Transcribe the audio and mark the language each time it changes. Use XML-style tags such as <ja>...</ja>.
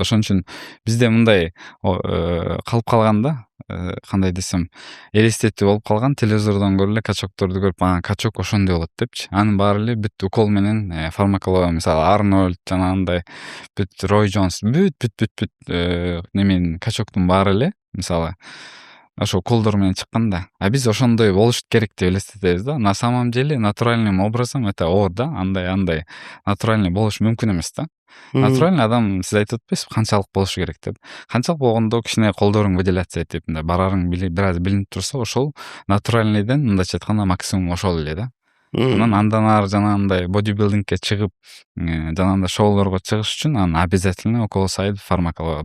<ky>Ошон үчүн бизде мындай калып калган да, кандай десем, элестетүү болуп калган, телевизордон көрүп эле качокторду көрүп качок ошондой болот депчи. Анын баары эле бүт укол менен фармакология, мисалы Арнольд жанагындай бүт Рой Джонс бүт неменин качоктун баары эле мисалы ошо уколдор менен чыккан да. А биз ошондой болуш керек деп элестетебиз да.</ky> <ru>На самом деле натуральным образом это</ru> <ky>оор да. Андай натуральный болуш мүмкүн эмес да. Натуральный адам сиз айтып атпайсызбы канчалык болушу керек деп. Канчалык болгондо кичине колдоруң выделяться этип мындай барарың бир аз билинип турса, ошол натуральныйден мындайча айтканда максимум ошол эле да. Анан андан ары жанагындай бодибилдингке чыгып, жанагындай шоулорго чыгыш үчүн анан</ky> <ru>обязательно около</ru> <ky>сайд фармакология.</ky>